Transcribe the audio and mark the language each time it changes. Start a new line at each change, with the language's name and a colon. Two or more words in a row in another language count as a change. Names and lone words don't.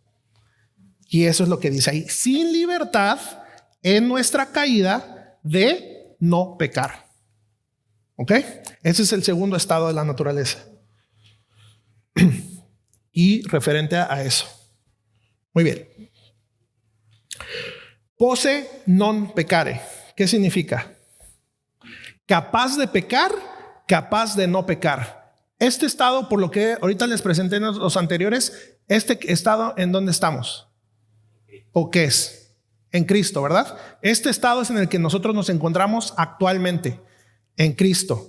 Spanish: Y eso es lo que dice ahí. Sin libertad en nuestra caída de no pecar. ¿Ok? Ese es el segundo estado de la naturaleza. Y referente a eso. Muy bien.
Latin: Posse non peccare.
Spanish: ¿Qué significa? Capaz de pecar, capaz de no pecar. Este estado, por lo que ahorita les presenté en los anteriores, este estado, ¿en dónde estamos? ¿O qué es? En Cristo, ¿verdad? Este estado es en el que nosotros nos encontramos actualmente, en Cristo.